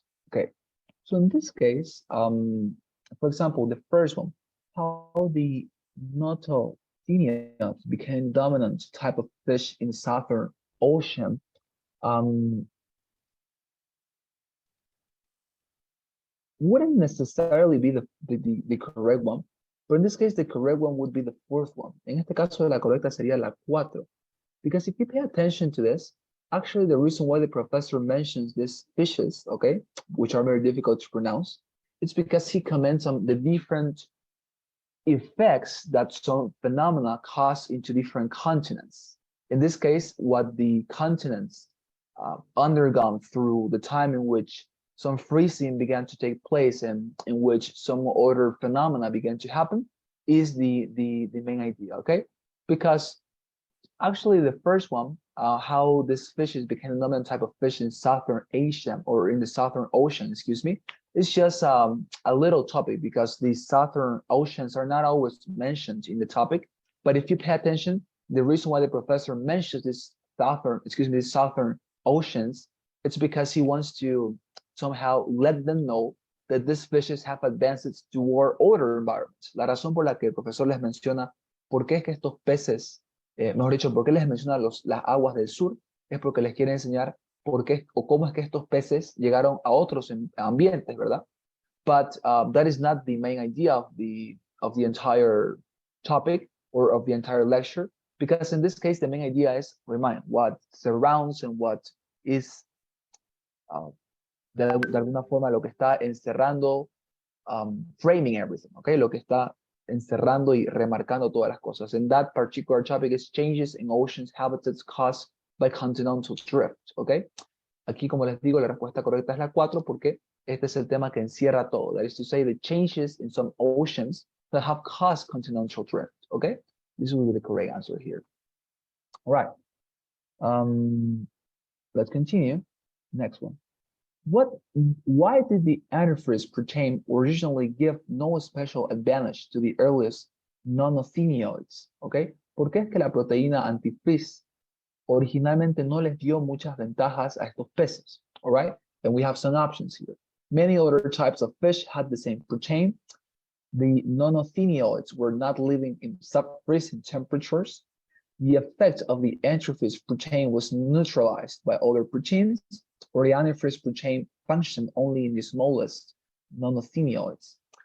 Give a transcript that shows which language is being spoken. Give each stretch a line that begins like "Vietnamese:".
English: Okay, so in this case, for example, the first one, how the notothenioids became dominant type of fish in the Southern Ocean. Wouldn't necessarily be the correct one, but in this case, the correct one would be the fourth one.
Spanish: En este caso, la correcta sería la 4.
English: Because if you pay attention to this, actually the reason why the professor mentions these fishes, okay, which are very difficult to pronounce, it's because he comments on the different effects that some phenomena cause into different continents. In this case, what the continents undergone through the time in which some freezing began to take place and in which some other phenomena began to happen is the main idea, okay? Because actually the first one, how this fishes became a dominant type of fish in Southern Asia, or in the Southern Ocean, excuse me, it's just a little topic because the Southern Oceans are not always mentioned in the topic. But if you pay attention, the reason why the professor mentions this Southern Oceans, it's because he wants to somehow let them know that these fishes have advanced toward other environments.
Spanish: La razón por la que el profesor les menciona por qué es que estos peces, mejor dicho, por qué les menciona las aguas del sur, es porque les quiere enseñar por qué o cómo es que estos peces llegaron a otros ambientes, ¿verdad?
English: But that is not the main idea of the entire topic or of the entire lecture, because in this case, the main idea is remind what surrounds and what is
Spanish: de alguna forma lo que está encerrando,
English: framing everything, okay?
Spanish: Lo que está encerrando y remarcando todas las cosas.
English: And that particular topic is changes in oceans habitats caused by continental drift, okay?
Spanish: Aquí, como les digo, la respuesta correcta es la 4 porque este es el tema que encierra todo.
English: That is to say, the changes in some oceans that have caused continental drift, okay? This will be the correct answer here. All right. Let's continue. Next one. Why did the antifreeze protein originally give no special advantage to the earliest nonothenioids?
Spanish: Okay, ¿por qué es que la proteína antifreeze originalmente no les dio muchas ventajas a estos peces?
English: All right, and we have some options here. Many other types of fish had the same protein. The nonothenioids were not living in sub-freezing temperatures. The effect of the antifreeze protein was neutralized by other proteins, or the antifreeze protein functioned only in the smallest nonothenioids.